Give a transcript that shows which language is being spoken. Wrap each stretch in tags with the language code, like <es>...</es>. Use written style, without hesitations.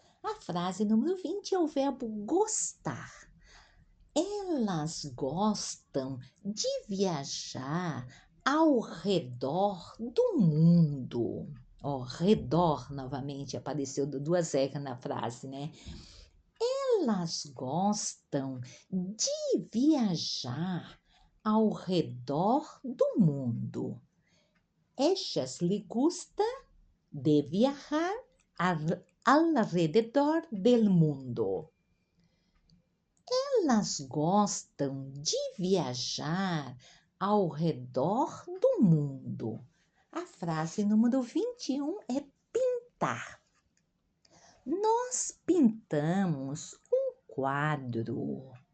<pt>A frase número 20 é o verbo gostar. Elas gostam de viajar ao redor do mundo. Ó, redor, novamente, apareceu duas R na frase, né? Elas gostam de viajar ao redor do mundo.</pt> <es>Ellas lhe gusta de viajar alrededor del mundo.</es> <pt>Elas gostam de viajar ao redor do mundo. A frase número 21 é pintar. Nós pintamos um quadro.</pt>